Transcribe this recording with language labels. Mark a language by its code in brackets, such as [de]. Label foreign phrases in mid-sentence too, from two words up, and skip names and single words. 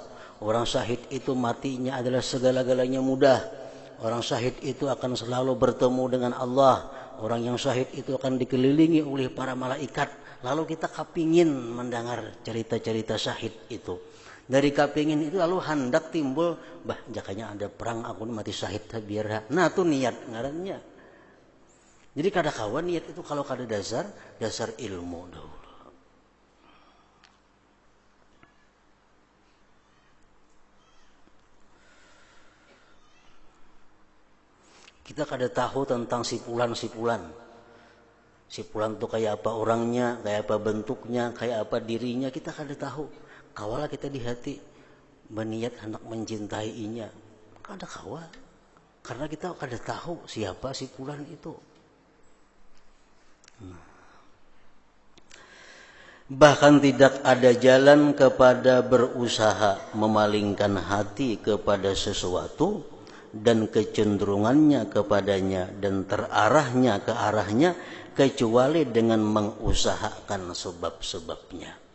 [id] Orang syahid itu matinya adalah segala-galanya mudah. Orang syahid itu akan selalu bertemu dengan Allah. Orang yang syahid itu akan dikelilingi oleh para malaikat. Lalu kita kepingin mendengar cerita-cerita syahid itu. [bjn] Dari kepingin itu lalu hendak timbul, jakanya ada perang aku mati syahid biar. Nah itu niat ngarannya. Jadi kada kawan niat itu kalau kada dasar ilmu dahulu. Kita kada tahu tentang si fulan. Si fulan itu kayak apa orangnya, kayak apa bentuknya, kayak apa dirinya, kita kada tahu. Kawalah kita di hati berniat hendak mencintainya. Kada kawa. Karena kita kada tahu siapa si fulan itu. [id] Bahkan tidak ada jalan kepada berusaha memalingkan hati kepada sesuatu dan kecenderungannya kepadanya dan terarahnya ke arahnya kecuali dengan mengusahakan sebab-sebabnya.